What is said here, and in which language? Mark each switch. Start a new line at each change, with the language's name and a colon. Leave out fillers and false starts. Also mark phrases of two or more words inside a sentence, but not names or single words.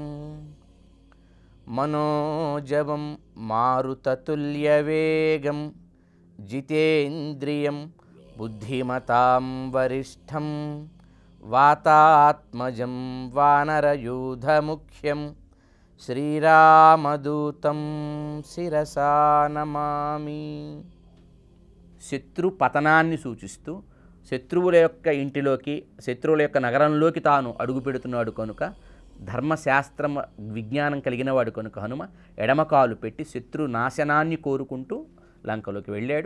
Sanskrit: मनोजवं मारुततुल्यवेगं जितेन्द्रियं बुद्धिमतां वरिष्ठं वातात्मजं वानरयूथमुख्यं श्रीरामदूतं శిరసా నమామి।
Telugu: శత్రు పతనాన్ని సూచిస్తూ శత్రువుల యొక్క ఇంటిలోకి, శత్రువుల యొక్క నగరంలోకి తాను అడుగు పెడుతున్నాడు కనుక, ధర్మశాస్త్రం విజ్ఞానం కలిగిన వాడు కనుక హనుమ ఎడమకాలు పెట్టి శత్రు నాశనాన్ని కోరుకుంటూ లంకలోకి వెళ్ళాడు.